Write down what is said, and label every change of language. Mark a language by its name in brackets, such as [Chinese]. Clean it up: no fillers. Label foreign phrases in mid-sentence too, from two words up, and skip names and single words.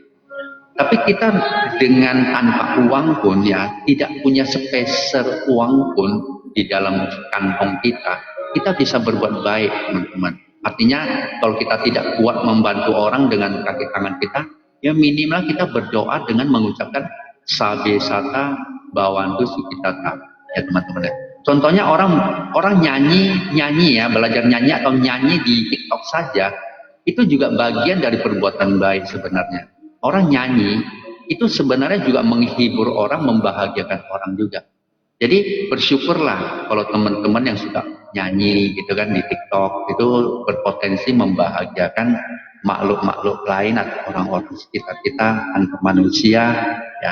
[Indonesian] Tapi kita dengan tanpa uang pun ya, tidak punya sepeser uang pun di dalam kantong kita, kita bisa berbuat baik teman-teman. Artinya kalau kita tidak kuat membantu orang dengan kaki tangan kita, ya minimal kita berdoa dengan mengucapkan [Pali] sabe sata bawantu sukitata, [Indonesian] ya teman-teman ya. Contohnya orang nyanyi ya, belajar nyanyi atau nyanyi di TikTok saja, itu juga bagian dari perbuatan baik sebenarnya. Orang nyanyi itu sebenarnya juga menghibur orang, membahagiakan orang juga. Jadi bersyukurlah kalau teman-teman yang suka nyanyi gitu kan di TikTok, itu berpotensi membahagiakan makhluk-makhluk lain atau orang-orang sekitar kita, antar manusia, ya.